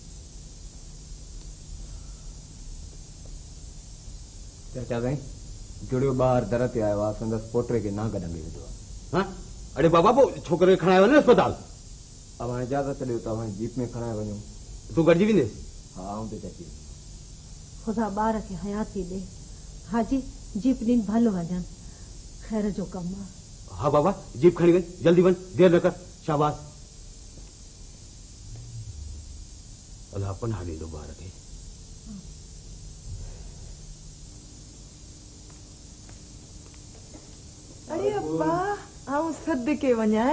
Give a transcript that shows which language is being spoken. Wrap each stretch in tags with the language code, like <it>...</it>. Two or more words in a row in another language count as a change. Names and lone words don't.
<sd>चाचा साईं, जुड़ियो ॿार दर ते आयो आहे, संदसि पोटे खे नांग ॾंगे विधो आहे। हाँ? अरे बाबा पोइ छोकिरे खे खणाए वञे अस्पताल। अब हाणे इजाज़त ॾियो त हाणे जीप में खणाए वञूं। तूं गॾिजी वेंदेसि? हा आऊं त अची। ख़ुदा ॿार खे हयाती ॾे। हाजी, जीप ॾींहुं भल वञनि, ख़ैर जो कमु आहे। हाँ बाबा जीप खणी वञ, जल्दी वञ, देर न कर। शाबाश। अल्लाह पनाह ॾींदो ॿार खे। अरे अब्बा, आऊं सदके वञाए।</sd>